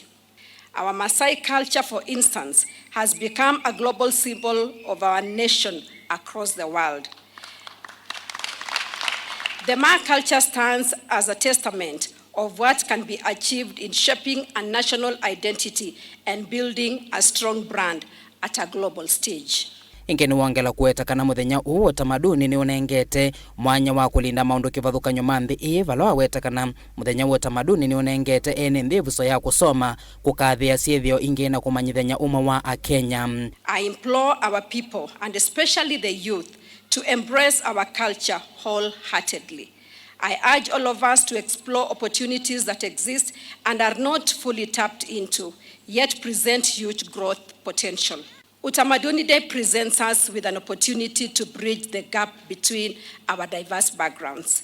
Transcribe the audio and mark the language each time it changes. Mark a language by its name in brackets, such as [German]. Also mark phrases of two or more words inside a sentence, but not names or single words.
[English] Our Maasai culture, for instance, has become a global symbol of our nation across the world. The Maa culture stands as a testament of what can be achieved in shaping a national identity and building a strong brand at a global stage. [Kamba] Ingi niwongela kuweta kana muthenya uu Utamaduni ni unengete mwanya wa kulinda maundu kivathukan'yo ma nthi vala waweta kana muthenya wa Utamaduni ni unengete ene nthi vuso ya kusoma kukathia syithio ingi na kumanyithenya umwe wa Akenya. [English] I implore our people and especially the youth to embrace our culture wholeheartedly. I urge all of us to explore opportunities that exist and are not fully tapped into, yet present huge growth potential. Utamaduni Day presents us with an opportunity to bridge the gap between our diverse backgrounds.